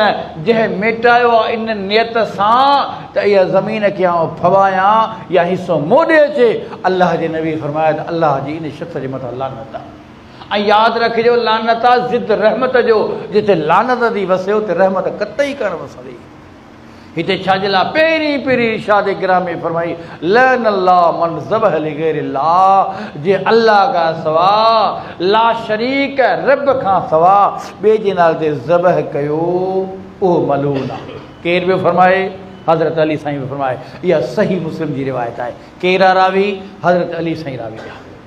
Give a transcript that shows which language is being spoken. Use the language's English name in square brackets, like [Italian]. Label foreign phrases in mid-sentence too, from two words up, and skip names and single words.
[Sindhi] जंहिं मिटायो आहे इन नियत सां त इहा ज़मीन खे आउं फवायां या हिसो मोॾे अचे, अलाह जे नबी फरमाया त अलाह जी इन शख़्स जे मथां लानत आहे। ऐं यादि रखिजो लानत आहे ज़िद रहमत जो, जिते लानत थी वसे उते रहमत कतई कान वसंदी। हिते छाजे लाइ पहिरीं इरशाद गिराम में फरमाई [Arabic] لعن الله من ذبح لغير الله, [Sindhi] जे अल्लाह खां सवा, ला शरीक रब खां सवा ॿिए जे नाले ते ज़बह कयो उहो मलून आहे। केर बि फरमाए? हज़रत अली साईं बि फरमाए। इहा सही मुस्लिम जी रिवायत आहे। केरा रावी? हज़रत अली साईं रावी आहे।